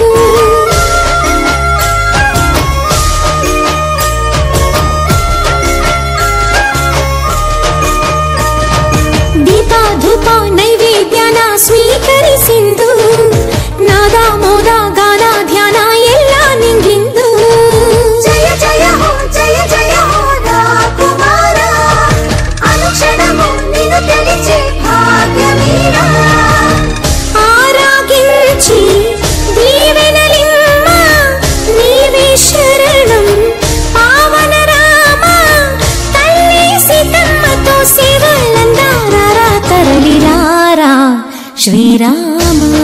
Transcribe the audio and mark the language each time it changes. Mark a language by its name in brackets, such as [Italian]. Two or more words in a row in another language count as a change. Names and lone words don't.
[Telugu] దీప ధూప నైవేద్యాన [Kannada] ಸ್ವೀಕರಿಸಿಂದು ನಾದ ಮೋದ ಗಾನ ಧ್ಯಾನ ಎಲ್ಲ ನಿಂದಿಂದು ಜಯ ಜಯ ಹೋ ಜಯ ಜಯ ಹೋ ರಾಕುಮಾರ ಅನುಕ್ಷಣము [Telugu] నిన్ను తెలిచే భాగ్యమీర ఆరాగించి దీవెనలిమ్మ నీవే శరణం పావన రామ తల్లి సీతమ్మతో సేవలందారా తరలిరారా శ్రీరామ